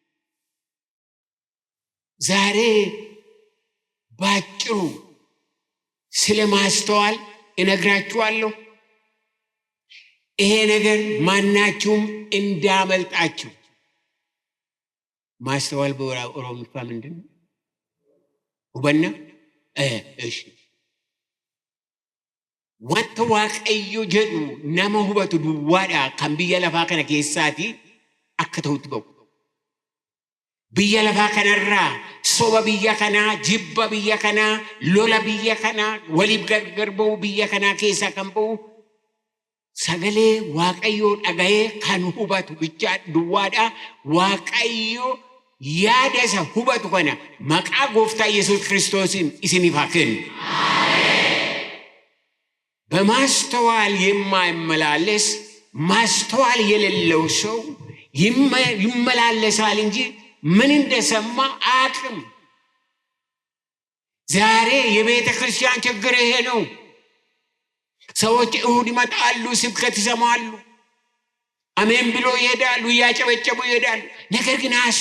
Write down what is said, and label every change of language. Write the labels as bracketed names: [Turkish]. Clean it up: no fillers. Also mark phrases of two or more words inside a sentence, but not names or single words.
[Amharic] ዛሬ ባጭሩ ስለ ማስተዋል እነግራችኋለሁ። ይሄ ነገር ማናችሁም እንዳመልጣችሁ። ማስተዋል በኦሮምኛ ምንድን ነው? [Oromo] hubanna ishii wanta Waaqayyo jedhu nama hubatu duwwaadha kan biyya lafaa kana keessaati akka ta'utti ba'u. Biyya lafaa kanarraa soba biyya kanaa, jibba biyya kanaa, lola biyya kanaa, waliif gargar ba'u biyya kanaa keessaa kan ba'u sagalee waaqayyoo dhaga'ee kan hubatu bicha duwwaadha. Waaqayyoo yaada isa hubatu kana maqaa gooftaa Yesuus Kiristoosiin isiniif haa kennu. [Amharic] በማስተዋል የማይመላለስ ማስተዋል የሌለው ሰው ይመላለሳል እንጂ ምን እንደሰማ አያውቅም። ዛሬ የቤተ ክርስቲያን ችግር ይሄ ነው። ሰዎች እሁድ ይመጣሉ፣ ስብከት ይሰማሉ፣ አሜን ብሎ ይሄዳሉ፣ እያጨበጨቡ ይሄዳሉ። ነገር ግን